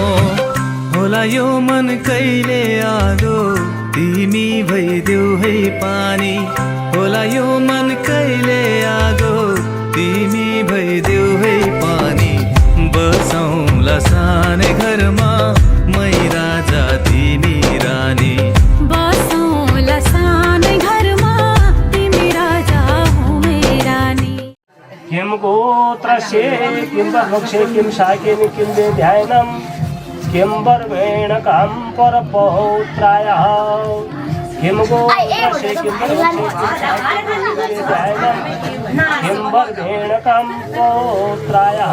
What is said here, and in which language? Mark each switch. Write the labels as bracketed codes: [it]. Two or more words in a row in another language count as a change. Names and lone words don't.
[ne] होला यो मन कहिले आदो तिमी भइदेऊ है पानी, होला यो मन कहिले आगो तिमी भइदेऊ है पानी। बसौँला सानै घरमा मै राजा तिमी रानी, बसौँला सानै घरमा तिमी राजा हौ मै रानी। [sa] किं गोत्रस्य किं वृक्षे किं शाखेन किं ध्यानम् किं वर्वेण कां परपौत्रायः। किं गोत्रस्य किं वृक्षे किं ध्यानम् किं वर्वेण कां पौत्रायः।